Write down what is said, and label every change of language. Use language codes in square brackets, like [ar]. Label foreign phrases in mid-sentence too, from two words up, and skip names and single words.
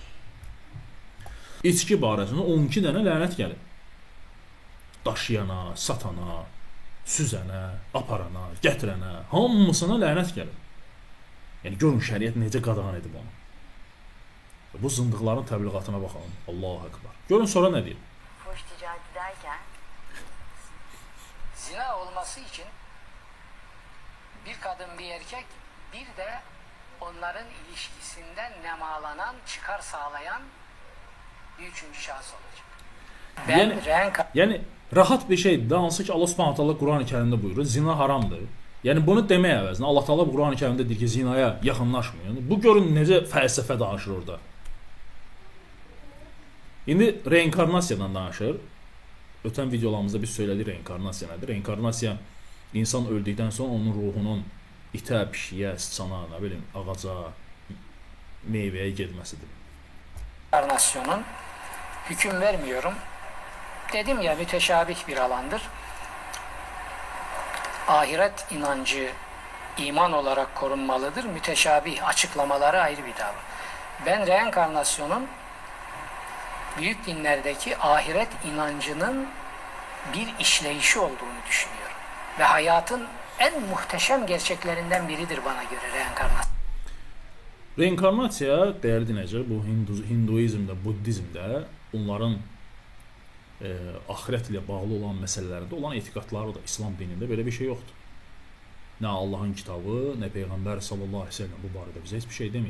[az] İçki barəsində 12 dənə lənət gəlib. Daşıyana, satana, süzənə, aparana, gətirənə, hamısına lənət gəlib. Yəni görün şəriət necə qadağan edib onu. Bu zındıqların təbliğatına baxalım. [ar] الله أكبر. [az] Görün sonra nə deyir? [tr] Fuhuş ticareti derken Zina olması için bir kadın bir erkek bir de onların ilişkisinden nemalanan, çıkar sağlayan bir üçüncü şahıs olacak. [az] Yəni rahat bir şeydir. Hansı ki Allah [ar] سبحانه تعالى [az] Qurani-Kərimdə buyurur, zina haramdır. Yəni bunu demək əvəzinə [ar] الله تعالى [az] Qurani-Kərimdə deyir ki, zinaya yaxınlaşmayın. Bu görün necə fəlsəfə danışır orada. İndi reinkarnasiyadan danışır. Ötən videolarımızda biz söylədik reinkarnasiya nədir? Reinkarnasiya insan öldükdən sonra onun ruhunun itə, pişiyə, sıçana, nə bilim, ağaca, meyvəyə getməsidir. [tr] Reinkarnasyonun hüküm vermiyorum. Dedim ya müteşabih bir alandır. Ahiret inancı iman olarak korunmalıdır. Müteşabih açıklamaları ayrı bir dava. Ben reenkarnasyonun büyük dinlerdeki ahiret inancının bir işleyişi olduğunu düşünüyorum. Ve hayatın en muhteşem gerçeklerinden biridir bana göre reenkarnasyon. [az] Reinkarnasiya, dəyərli dinləyicilər, bu Hinduizmdə, Buddizmdə onların axirət ilə bağlı olan məsələlərdə olan etiqadları da İslam dinində belə bir şey yoxdur. Nə Allahın kitabı, nə Peyğəmbər [ar] صلى الله عليه وسلم [az] bu barədə bizə heç bir şey deməyib.